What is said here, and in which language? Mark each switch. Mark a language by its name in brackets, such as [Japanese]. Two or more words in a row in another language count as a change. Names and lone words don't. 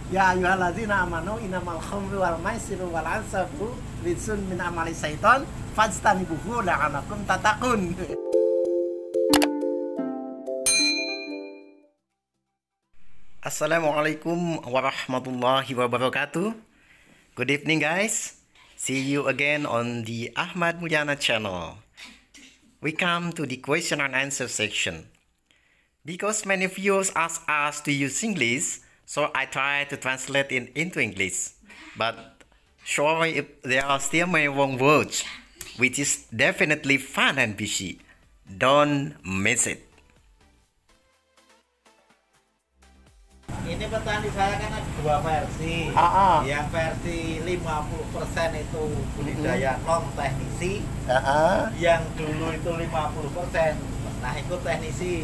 [Arabic] يا أيها الذين آمنوا إنما الخمر والميسر والأنصاب رجس من عمل الشيطان فاجتنبوه لعلكم تتقون. السلام عليكم ورحمة الله وبركاته. [English] Good evening guys. See you again on the Ahmad Mulyana channel. We come to the question and answer section. Because many viewers ask us to use English, so I try to translate it into English. But sorry if there are still many wrong words, which is definitely fun and busy. Don't miss it. [Indonesian] Ini petani saya kan ada dua versi. Yang versi 50% itu budidaya non teknisi. Yang dulu itu 50%. Nah, ikut teknisi.